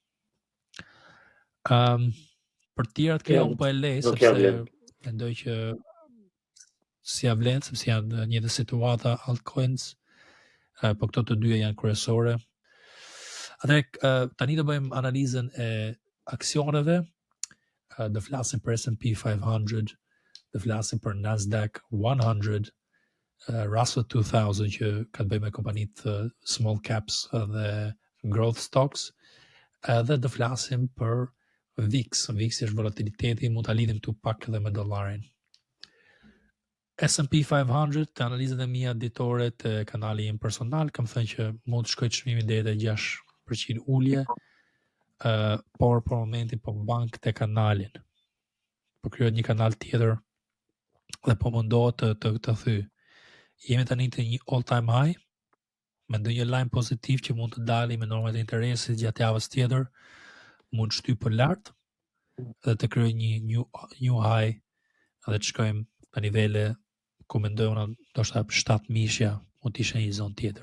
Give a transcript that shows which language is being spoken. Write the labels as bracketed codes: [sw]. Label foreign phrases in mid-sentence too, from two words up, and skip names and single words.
[sq] Për tjerat kjo unë po e lej, sepse mendoj që si ja vlen, sepse janë një të situata altcoins, po këto të dyja janë kryesore. Atëherë tani do bëjmë analizën e aksioneve, do flasim për S&P 500, do flasim për Nasdaq 100, Russell 2000 që ka të bëjë me kompanitë [en] small caps [sq] dhe [en] growth stocks, [sq] edhe do flasim për VIX. VIX është volatiliteti, mund ta lidhim këtu pak edhe me dollarin. S&P 500, të analizat e mia ditore të kanali im personal, kam thënë që mund të shkojë çmimi deri te 6% ulje, por për momentin po bank te kanalin. Po krijohet një kanal tjetër dhe po mundohet të thy. Jemi tani te një [en] all time high, [sq] me ndonjë lajm pozitiv që mund të dali me normat e interesit gjatë javës tjetër, mund të shtyjë për lart dhe të krijojë një [en] new high [sq] dhe të shkojmë në nivele ku mendoj unë ndoshta 7 mishja mund të ishte një zonë tjetër.